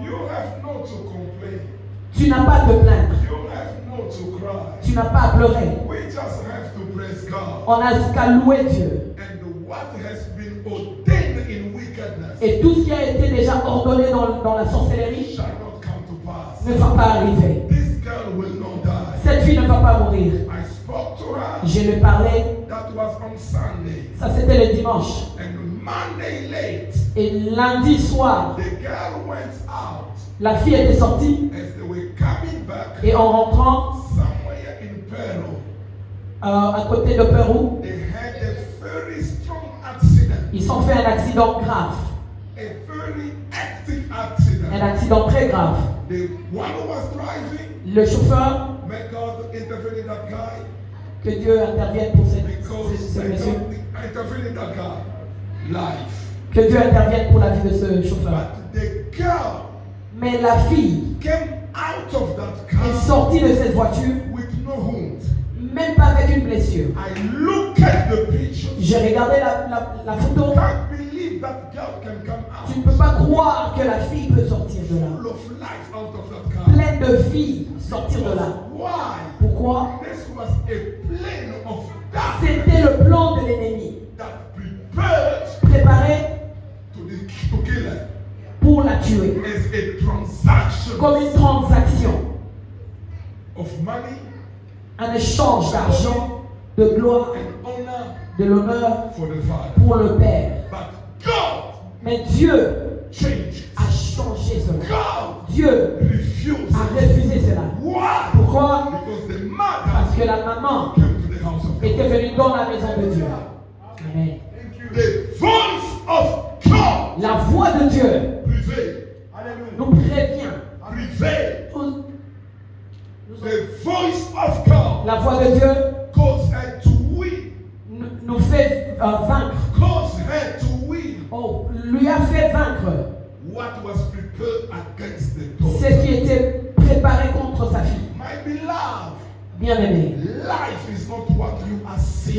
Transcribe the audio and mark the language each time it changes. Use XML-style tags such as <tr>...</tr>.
<en>you have not to complain.</en> <fr>tu n'as pas à te plaindre,</fr> <en>You have not to cry.</en> <fr>tu n'as pas à pleurer.</fr> <en>We just have to praise God.</en> <fr>On n'a qu'à louer Dieu.</fr> <en>And what has been ordained in wickedness</en> <fr>Et tout ce qui a été déjà ordonné dans la sorcellerie</fr> <en>shall not come to pass.</en> <fr>ne va pas arriver.</fr> <en>This girl will not die.</en> <fr>Cette fille ne va pas mourir.</fr> <en>I spoke to her.</en> <fr>Je lui ai parlé,</fr> <en>That was on Sunday.</en> <fr>ça c'était le dimanche.</fr> <en>And Monday late,</en> <fr>Et lundi soir,</fr> <en>the girl went out.</en> <fr>la fille était sortie</fr> <en>As they were coming back,</en> <fr>et en rentrant</fr> <en>somewhere in Peru,</en> <fr>à côté de Pérou,</fr> <en>they had a very strong accident.</en> <fr>ils ont fait un accident grave.</fr> <en>A very active accident.</en> <fr>Un accident très grave.</fr> <en>The one who was driving,</en> <fr>Le chauffeur,</fr> <en>may God intervene in that guy.</en> <fr>que Dieu intervienne pour</fr> <en>Because</en> <fr>ce</fr> <en>they</en> <fr>monsieur.</fr> <en>don't intervene in that guy. Life.</en> <fr>Que Dieu intervienne pour la vie de ce chauffeur.</fr> <en>But the girl</en> <fr>Mais la fille</fr> <en>came out of that</en> <fr>est</fr> <en>car</en> <fr>sortie de cette voiture,</fr> <en>with no wound.</en> <fr>même pas avec une blessure.</fr> <en>I look at the picture.</en> <fr>J'ai regardé la photo.</fr> <en>Can't believe that girl can come</en> <fr>Tu ne</fr> <en>out</en> <fr>peux pas croire que la fille peut sortir de là.</fr> <en>full of life out of that car.</en> <fr>Pleine de vie sortir de là.</fr> <en>Why?</en> <fr>Pourquoi?</fr> <en>This was a plan of darkness</en> <fr>C'était le plan de l'ennemi.</fr> <en>that prepared</en> <fr>Préparé</fr> <en>to kill her</en> <fr>pour la tuer.</fr> <en>as a transaction</en> <fr>Comme une transaction.</fr> <en>of money</en> <fr>Un échange d'argent, de gloire,</fr> <en>and honor</en> <fr>de l'honneur</fr> <en>for the father.</en> <fr>pour le Père.</fr> <en>But God</en> <fr>Mais Dieu</fr> <en>changed.</en> <fr>a changé cela.</fr> <en>God</en> <fr>Dieu</fr> <en>refused.</en> <fr>a refusé cela.</fr> <en>Why?</en> <fr>Pourquoi?</fr> <en>Because the mother</en> <fr>Parce que la maman</fr> <en>came to the house of</en> <fr>était</fr> <en>God.</en> <fr>venue dans la maison de Dieu.</fr> <en>Amen. The voice of God</en> <fr>La voix de Dieu</fr> <en>prevailed.</en> <fr>nous prévient.</fr> <en>Prevailed.</en> <fr>Nous-</fr> <en>The voice of God</en> <fr>La voix de Dieu</fr> <en>caused her to win.</en> <fr>nous fait vaincre.</fr> <en>Caused her to win</en> <fr>Oh, lui a fait vaincre</fr> <en>what was prepared against the</en> <fr>ce</fr> <en>daughter.</en> <fr>qui était préparé contre sa fille.</fr> <en>My beloved,</en> <fr>Bien-aimé,</fr> <en>life is not what you are seeing.</en>